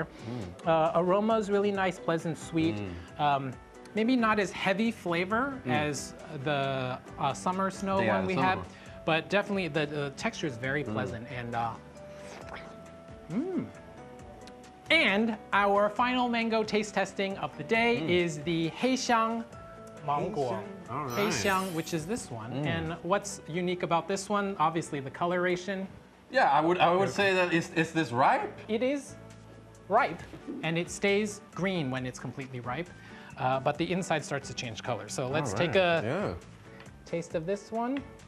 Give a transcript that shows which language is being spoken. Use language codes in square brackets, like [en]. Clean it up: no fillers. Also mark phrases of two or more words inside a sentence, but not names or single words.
[en] Aroma is really nice, pleasant, sweet. Maybe not as heavy flavor as the summer snow one we had, but definitely the texture is very pleasant. And our final mango taste testing of the day is the 黑香芒果. 黑香, which is this one. And what's unique about this one? Obviously the coloration. Yeah, I would say that is this ripe? It is ripe, and it stays green when it's completely ripe, but the inside starts to change color. So let's take a taste of this one.